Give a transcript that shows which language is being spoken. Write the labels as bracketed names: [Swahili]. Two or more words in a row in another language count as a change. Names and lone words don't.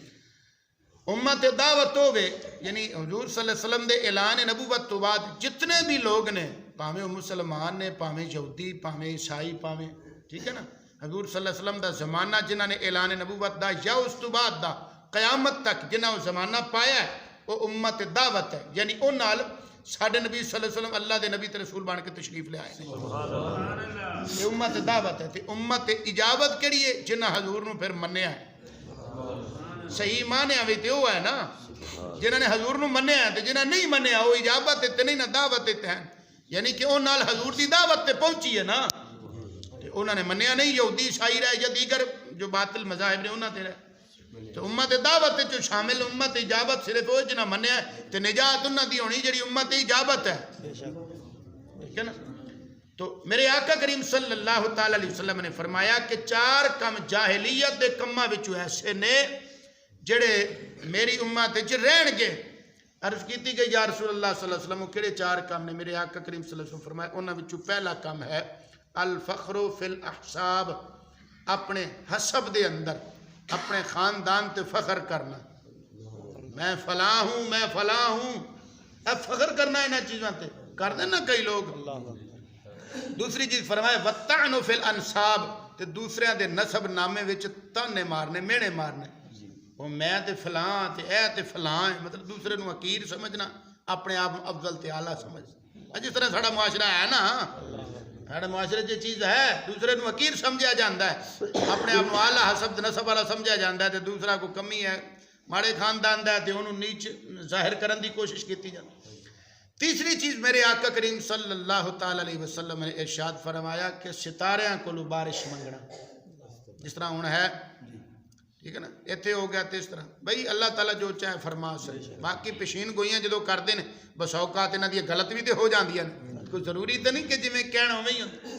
[Punjabi] امت دعوت ہوئے یعنی حضور [Arabic] صلی اللہ علیہ وسلم [Punjabi] دے اعلان نبوت تو بعد جتنے بھی لوگ نے، پاویں مسلمان نے، پاویں یہودی، پاویں عیسائی، پاویں، ٹھیک ہے نا، حضور [Arabic] صلی اللہ علیہ وسلم [Punjabi] دا زمانہ جنہاں نے اعلان نبوت دا یا اس تو بعد دا قیامت تک جنہاں زمانہ پایا ہے وہ امت دعوت ہے، یعنی ان نال ساڈے نبی صلی اللہ علیہ وسلم اللہ دے نبی تے رسول بن کے تشریف لے آئے ہیں، یہ امت دعوت ہے۔ تے امت اجابت کیڑی ہے؟ جنہاں حضور نو پھر منیا ہے، صحیح مانیا بھی تے وہ ہے نا، جنہاں نے حضور نو منیا ہے، تے جنہاں نہیں منیا وہ اجابت تے نہیں نہ دعوت تے ہیں، یعنی کہ ان نال حضور دی دعوت تے پہنچی ہے نا، تے انہاں نے منیا نہیں، یہودی عیسائی رہے یا دیگر جو باطل مذاہب نے انہاں تے رہے، تو امت دعوت جو شامل امت اجابت صرف وہ جنہاں منیا ہے، تے نجات انہاں دی ہونی جڑی امت اجابت ہے، ٹھیک ہے نا۔ تو میرے آقا کریم [Arabic] صلی اللہ تعالیٰ علیہ وسلم [Punjabi] نے فرمایا کہ 4 کم جاہلیت دے کماں وچوں ایسے نے جڑے میری امت وچ رہن گے۔ عرض کیتی کہ [Arabic] یا رسول اللہ صلی اللہ علیہ وسلم [Punjabi] کہڑے 4 کام نے؟ میرے آقا کریم [Arabic] صلی اللہ علیہ وسلم [Punjabi] فرمایا انہاں وچوں پہلا کام ہے [Arabic] الفخر فی الاحساب، [Punjabi] اپنے حسب دے اندر اپنے خاندان تے فخر کرنا، میں فلاں ہوں، میں فلاں ہوں، اب فخر کرنا ہے نا چیزاں تے کر دیں نا کئی لوگ۔ [Arabic] دوسری چیز فرمایا وَالطَّعْنُ فِي الْأَنْسَابِ، [Punjabi] تے دوسرے دے نسب نامے وچ تانے مارنے، مینے مارنے، وہ میں تے فلاں تے اے تے فلاں ہے، مطلب دوسرے نو حقیر سمجھنا، اپنے آپ افضل تے اعلیٰ سمجھ۔ جس طرح ساڑا معاشرہ ہے نا، ساڑا معاشرے جو چیز ہے دوسرے نو حقیر سمجھا جاندہ ہے، اپنے آپ اعلیٰ حسب نسب والا سمجھا جاندہ ہے، تے دوسرا کو کمی ہے ماڑے خاندان دا ہے تے انہوں نیچ ظاہر کرن دی کوشش کیتی جاندی۔ تیسری چیز میرے آقا کریم [Arabic] صلی اللہ تعالی علیہ وسلم [Punjabi] نے ارشاد فرمایا کہ ستاریاں کو بارش منگنا، جس طرح ہون ہے ٹھیک ہے نا، ایتھے ہو گیا تے اس طرح بھئی اللہ تعالیٰ جو چاہے فرما سکے، باقی پیشین گوئیاں جدو کر دیں بس اوقات انہاں دی غلط بھی تے ہو جاندیاں، کوئی ضروری تے نہیں کہ جی میں کہنا ہوئی ہوں۔